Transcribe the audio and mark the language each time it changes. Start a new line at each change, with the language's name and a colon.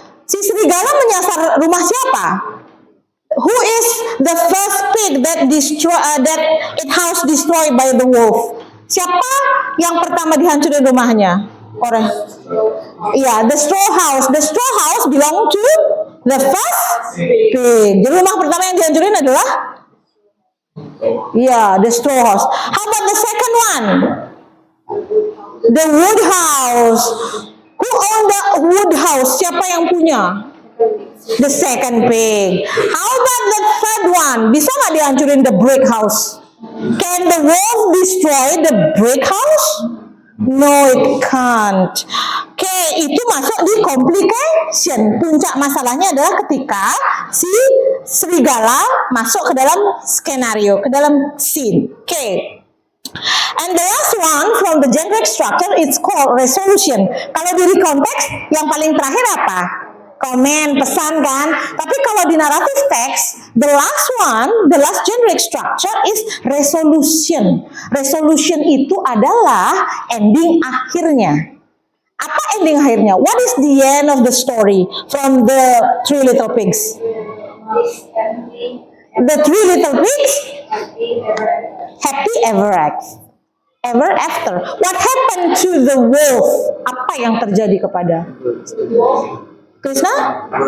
Indonesian: Si serigala menyasar rumah siapa?
English: Who is the first pig that it house destroyed by the wolf?
Indonesian: Siapa yang pertama dihancurin rumahnya?
English: The straw house. The straw house belong to the first pig.
Indonesian: Jadi rumah pertama yang dihancurin adalah
English: the straw house. How about the second one? The wood house. Who owned the wood house?
Indonesian: Siapa yang punya?
English: The second pig. How about the third one?
Indonesian: Bisa nggak dihancurin
English: the brick house? Can the wolf destroy the brick house? No, it can't.
Indonesian: Oke, itu masuk di complication. Puncak masalahnya adalah ketika si serigala masuk ke dalam skenario, ke dalam scene. Oke.
English: And the last one from the generic structure, it's called resolution.
Indonesian: Kalau di konteks, yang paling terakhir apa? Komen, pesan kan? Tapi kalau di
English: narrative text, the last generic structure is resolution.
Indonesian: Resolution itu adalah ending akhirnya. Apa ending akhirnya?
English: What is the end of the story from the Three Little Pigs? The Three Little Pigs? Happy ever after. What happened to the wolf?
Indonesian: Apa yang terjadi kepada Krishna?